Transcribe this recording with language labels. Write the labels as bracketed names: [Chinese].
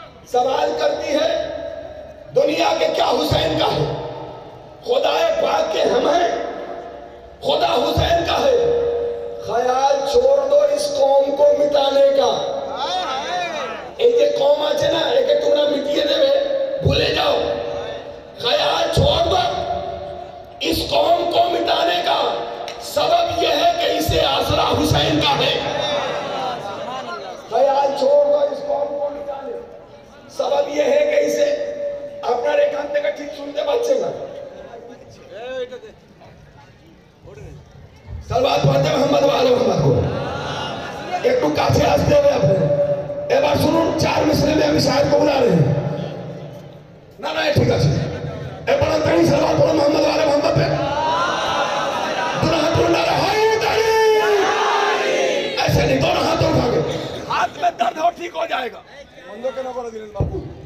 [Hindi] सवाल करती है दुनिया के क्या हुसैन का है? खुदाए पाक के हम है, खुदा हुसैन का है। ख्याल छोड़ दो इस कौम को मिटाने का। एक कौम [Bangla] আছে না, একে তোমরা মিটিয়ে দেবে, ভুলে যাও। [Hindi] ख्याल छोड़ दो इस कौम को मिटाने का। सबब यह है कि इसे आसरा हुसैन का है। ख्याल छोड़ दो इस कौम को मिटाने, सबब यह है कि इसे अपना एखान [Bangla] থেকে ঠিক শুনতে পাচ্ছেন না। সালওয়াত পড়তে মোহাম্মদ ওয়ালে মোহাম্মদ को একটু কাছে আসতে হবে আপনি। এবার শুনুন 4 মিসরে में আমি শায়ের को [Hindi] बुला रहे हैं। [Bangla] না না ঠিক আছে, এবার তাই সালওয়াত পড়ো মোহাম্মদ ওয়ালে মোহাম্মদ पे। [Hindi] दोनों हाथ उठा रहे हैं, ऐसे नहीं, दोनों हाथ उठा के। हाथ में दर्द हो ठीक हो जाएगा। बंदों के ना बोला दिलेन बापू।